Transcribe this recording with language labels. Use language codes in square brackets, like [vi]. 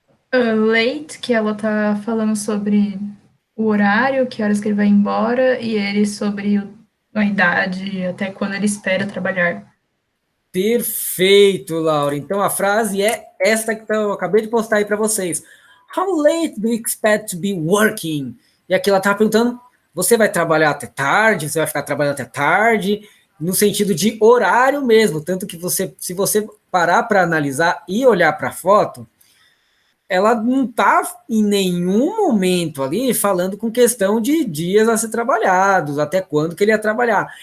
[pt] Late, que ela tá falando sobre o horário, que horas que ele vai embora, e ele sobre a idade, até quando ele espera trabalhar. Perfeito, Laura. Então a frase é esta que eu acabei de postar aí para vocês. [en] How late do you expect to be working? [pt] E aqui ela estava perguntando: você vai trabalhar até tarde? Você vai ficar trabalhando até tarde? No sentido de horário mesmo. Tanto que você, se você parar para analisar e olhar para a foto, ela não está em nenhum momento ali falando com questão de dias a ser trabalhados, até quando que ele ia trabalhar.